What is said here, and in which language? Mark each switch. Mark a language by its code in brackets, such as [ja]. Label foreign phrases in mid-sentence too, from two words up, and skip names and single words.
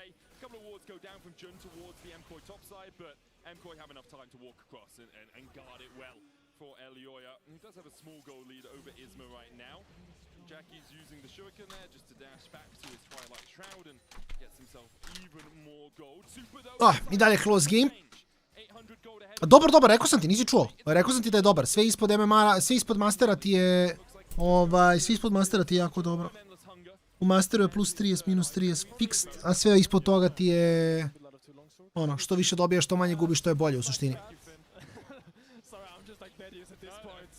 [en] A couple of wards go down from Jun towards the MKOI top side, but MKOI have enough time to walk across and guard it well for Elyoya. He does have a small goal lead over Isma right now. Jackie's using the shuriken there just to dash back to his Twilight Shroud and gets himself even more gold. Super though. [sr] I dalje [en] close game. [sr] Dobar, rekao sam ti, nisi čuo. Rekao sam ti da je dobar. Sve ispod MMA, sve ispod Mastera ti je... sve ispod Mastera ti je jako dobro. U Masteru je plus 30, minus 30 fixed, a sve ispod toga ti je... Ono, što više dobijaš, što manje gubiš, što je bolje u suštini.